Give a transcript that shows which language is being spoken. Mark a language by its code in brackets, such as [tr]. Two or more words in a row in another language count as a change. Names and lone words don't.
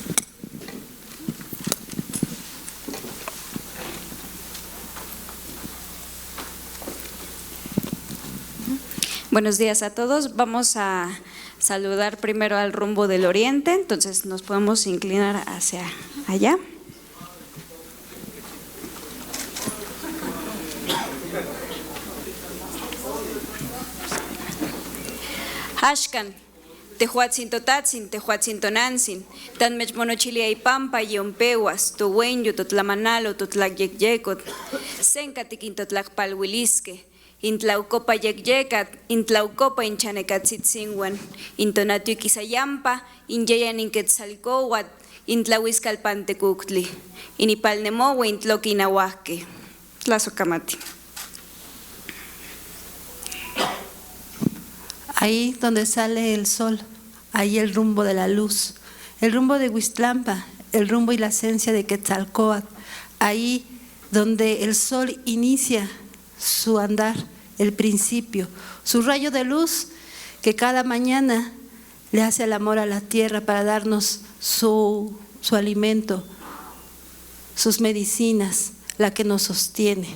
[es] Buenos días a todos. Vamos a saludar primero al rumbo del oriente, entonces nos podemos inclinar hacia allá. [nah] Hashkan, tehuatzin totatzin, tehuatzin tonantzin, tanmech monochiliaypampa yompehuas, towenyo, totlamanalo, totlakyekyekot, senkatikin totlakpalhuiliskeh, intlaucopa yekyekat, intlaucopa inchanecatzitzingwan, intonatuikisayampa, inyeyan inquetzalcowat, intlahuiscalpantekuctli, inipalnemowa intloki inahuahke. Tlazocamati. [es] Ahí donde sale el sol, ahí el rumbo de la luz, el rumbo de Huixtlampa, el rumbo y la esencia de Quetzalcóatl, ahí donde el sol inicia su andar, el principio, su rayo de luz que cada mañana le hace el amor a la tierra para darnos su alimento, sus medicinas, la que nos sostiene.